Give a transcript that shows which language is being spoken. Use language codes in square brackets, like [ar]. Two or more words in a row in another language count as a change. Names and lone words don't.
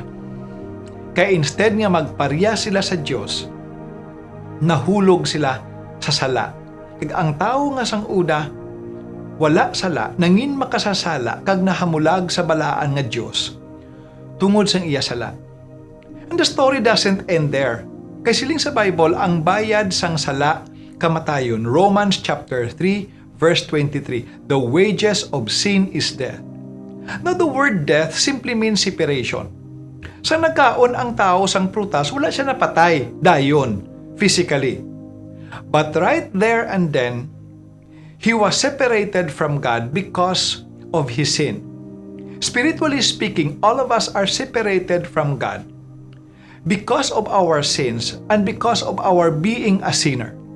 [hil] Kaya instead nga magparya sila sa Diyos, nahulog sila sa sala. Kag ang tao nga sang una, wala sala, nangin makasasala, kag nahamulag sa balaan nga Diyos, tungod sang iya sala. [en] And the story doesn't end there. [hil] Kay siling sa Bible, ang bayad sang sala, kamatayon. [en] Romans chapter 3, Verse 23, the wages of sin is death. Now, the word death simply means separation. [hil] Sa nagkaon ang tao sang prutas, wala siya napatay, dayon, [en] physically. But right there and then, he was separated from God because of his sin. Spiritually speaking, all of us are separated from God because of our sins and because of our being a sinner.